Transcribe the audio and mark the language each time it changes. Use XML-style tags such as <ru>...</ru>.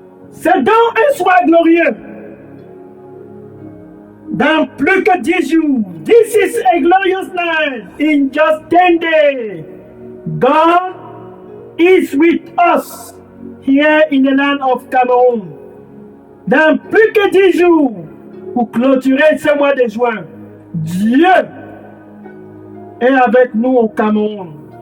<fr>C'est donc un soir glorieux. Dans plus que 10 jours.</fr> <en>This is a glorious night. In just 10 days. God is with us here in the land of Cameroun.</en> <fr>Dans plus que 10 jours, pour clôturer ce mois de juin, Dieu est avec nous au Cameroun.</fr>